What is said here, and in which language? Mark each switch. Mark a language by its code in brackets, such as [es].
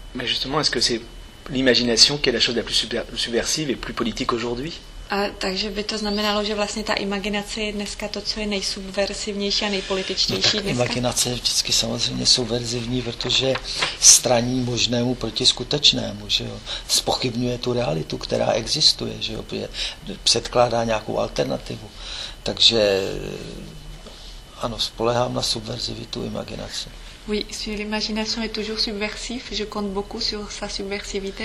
[fr] Mais justement, est-ce que c'est l'imagination qui est la chose la plus subversive et plus politique aujourd'hui? [cs] Takže by to znamenalo, že vlastně ta imaginace je dneska to, co je nejsubversivnější a nejpolitičtější dneska? Imaginace je vždycky samozřejmě subverzivní, protože straní možnému proti skutečnému, že jo? Zpochybňuje tu realitu, která existuje, že jo? Předkládá nějakou alternativu. Takže ano, spoléhám na subverzivitu imaginace. [fr] Oui, l'imagination est toujours subversive. Je compte beaucoup sur sa subversivité.